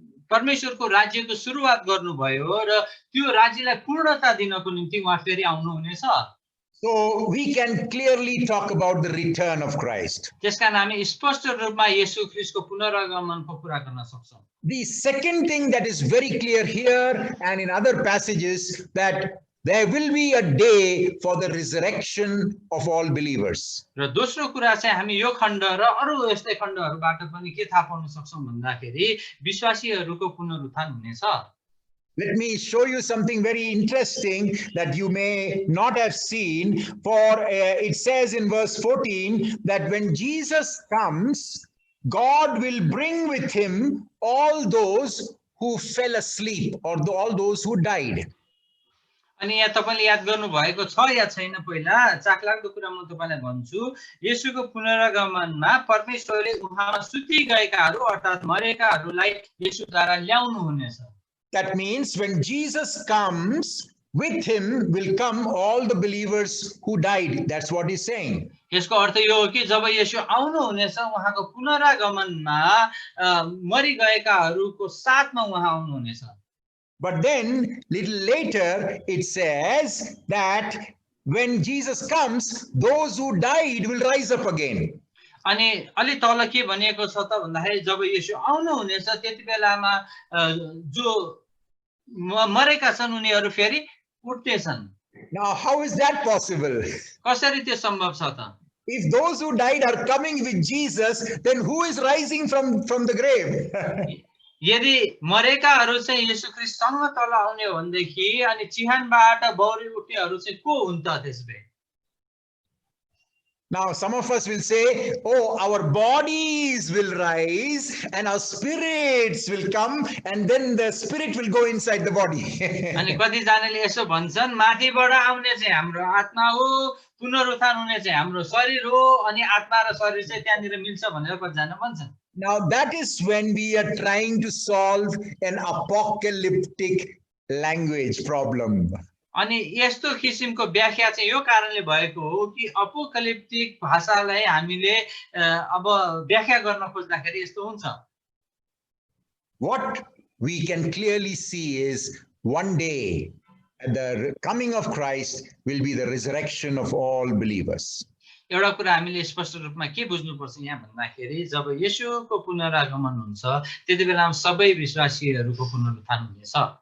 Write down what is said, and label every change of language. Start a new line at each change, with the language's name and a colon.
Nepali: परमेश्वरको राज्यको सुरुवात गर्नुभयो र त्यो राज्यलाई पूर्णता दिनको निम्ति उहाँ फेरि आउनुहुनेछ।
English: So we can clearly talk about the return of Christ.
Nepali: त्यसकारण हामी स्पष्ट रूपमा येशू ख्रीष्टको पुनरागमनको कुरा गर्न सक्छौं।
English: The second thing that is very clear here and in other passages, that there will be a day for the resurrection of all believers.
Nepali: र दोस्रो कुरा चाहिँ हामी यो खण्ड र अरु यस्तै खण्डहरुबाट पनि के थाहा पाउन सक्छौं भन्दाखेरि विश्वासीहरुको पुनरुत्थान हुनेछ।
English: Let me show you something very interesting that you may not have seen. For it says in verse 14 that when Jesus comes, God will bring with him all those who fell asleep, or all those who died.
Nepali: अनि यहाँ तपाईले याद गर्नु भएको छ या छैन, पहिला चाखलाग्दो कुरा म तपाईलाई भन्छु। येशूको पुनरागमनमा परमेश्वरले उहाँमा सुति गएकाहरू अर्थात मरेकाहरूलाई येशूद्वारा ल्याउनु हुनेछ।
English: That means when Jesus comes, with him will come all the believers who died. That's what he's saying.
Nepali: यसको अर्थ यो हो कि जब येशू आउनु हुनेछ, उहाँको पुनरागमनमा मरिगएकाहरूको साथमा उहाँ आउनु हुनेछ।
English: But then little later it says that when Jesus comes, those who died will rise up again.
Nepali: अनि अलि तल के भनिएको छ त भन्दाखेरि जब येशू आउनु हुनेछ त्यति बेलामा जो मरेका छन् उनीहरू फेरि उठ्नेछन्।
English: Now how is that possible?
Nepali: कसरी त्यो सम्भव छ त?
English: If those who died are coming with Jesus, then who is rising from the grave?
Nepali: यदि मरेकाहरू चाहिँ येशू ख्रीष्टसँग तल आउने हो भनेदेखि अनि चिहानबाट बौरी उठ्नेहरू चाहिँ को हुन् त त्यसबे?
English: Now some of us will say, oh, our bodies will rise and our spirits will come, and then the spirit will go inside the body.
Nepali: अनि कति जनाले यसो भन्छन्, माथिबाट आउने चाहिँ हाम्रो आत्मा हो, पुनरुत्थान हुने चाहिँ हाम्रो शरीर हो, अनि आत्मा र शरीर चाहिँ त्यहाँनिर मिल्छ भनेर कतिजना भन्छन्।
English: Now that is when we are trying to solve an apocalyptic language problem.
Nepali: अनि यस्तो किसिमको व्याख्या चाहिँ यो कारणले भएको हो कि अपोकलिप्टिक भाषालाई हामीले अब व्याख्या गर्न खोज्दाखेरि यस्तो हुन्छ।
English: What we can clearly see is one day at the coming of Christ will be the resurrection of all believers.
Nepali: एउटा कुरा हामीले स्पष्ट रूपमा के बुझ्नुपर्छ यहाँ भन्दाखेरि जब येशूको पुनरागमन हुन्छ त्यति बेलामा सबै विश्वासीहरूको पुनरुत्थान हुनेछ।